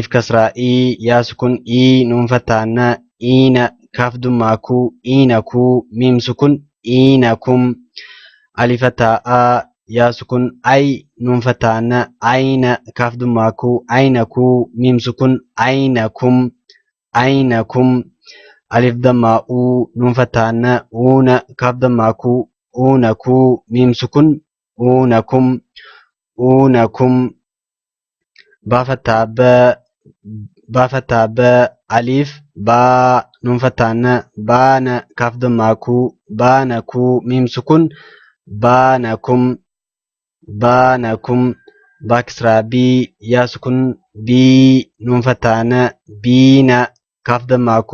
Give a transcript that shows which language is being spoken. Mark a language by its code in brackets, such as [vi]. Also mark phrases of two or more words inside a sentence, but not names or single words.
[ar] كسرة إِ ياء سكون إِي نون فتحة نَ إِينَ كاف ضمة كُ إِينَكُ ميم سكون إِينَكُمْ ألف فتحة أَ ياء سكون أَيْ نون فتحة نَ أَيْنَ كاف ضمة كُ أَيْنَكُ ميم سكون أَيْنَكُمْ أَيْنَكُمْ ألف ضمة أُ نون فتحة نَ أُنَ كاف ضمة كُ أُنَكُ ميم سكون أُنَكُمْ أُنَكُمْ باء فتحة بَ ألف بَا نون فتحة نَ بَانَ كاف ضمة كُ بَانَكُ ميم سكون بَانَكُمْ بَانَكُمْ باء كسرة بِ ياء سكون بِي نون فتحة نَ بِينَ كاف ضمة كُ